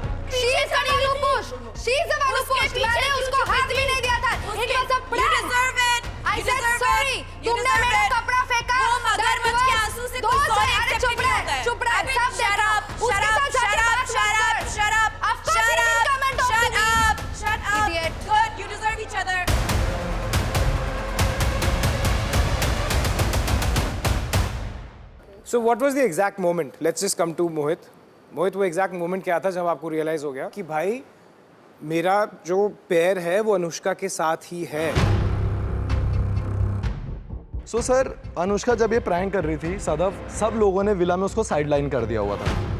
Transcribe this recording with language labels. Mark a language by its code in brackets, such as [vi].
[en] She is the one who pushed. She is the one who pushed. [hi] मैंने उसको हाथ भी नहीं दिया था. [en] It was a plan. You deserve it. I said sorry. [hi] तुमने मेरा कपड़ा फेंका. वो मगरमच्छ के आंसू से कोई sorry accept नहीं होता है. चुप रह. सब [en] Shut up. [hi] उसके साथ जाके बात मत कर. [en] Shut up. Of course he didn't comment on Shut me. up. Shut up. Idiot. Good. You deserve each other. So what was the exact moment? Let's just come to Mohit. [hi] मोहित, वो exact moment क्या था जब आपको realise हो गया कि भाई मेरा जो पैर है वो अनुष्का के साथ ही है? सो सर, अनुष्का जब ये प्रैंक कर रही थी सदफ, सब लोगों ने विला में उसको साइडलाइन कर दिया हुआ था।